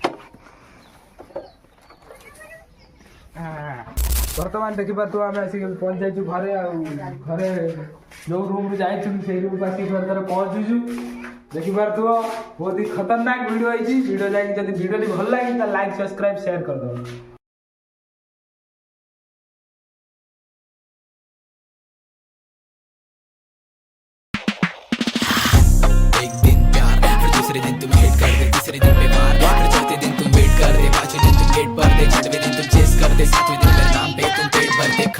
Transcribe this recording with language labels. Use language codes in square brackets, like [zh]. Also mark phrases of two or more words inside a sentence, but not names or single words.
[or] ବର୍ତ୍ତମାନ ଦେଖିପାରୁଥିବ ଆମେ ଆସିକି ପହଞ୍ଚାଇଛୁ ଘରେ। ଆଉ ଘରେ ଯୋଉ ରୁମ୍ରୁ ଯାଇଥିଲୁ ସେଇ ରୁମ୍କୁ ଆସିକି ଥରେ ପହଞ୍ଚୁଛୁ। ଦେଖିପାରୁଥିବ ବହୁତ ହି ଖତରନାକ ଭିଡ଼ିଓ ହେଇଛି। ଭିଡ଼ିଓ ଯାଇକି ଯଦି ଭିଡ଼ିଓଟି ଭଲ ଲାଗେ ତାହେଲେ [en] like subscribe share [or] କରିଦେବ। [hi] एक दिन प्यार, फिर दूसरे दिन तुम हेट कर दे, तीसरे दिन पे मार, फिर चौथे दिन तुम वेट कर दे, पांचवें दिन तुम गेट पर दे, छठवें दिन तुम चेस कर दे, सातवें दिन पे नाम पे तुम पेट भर दे।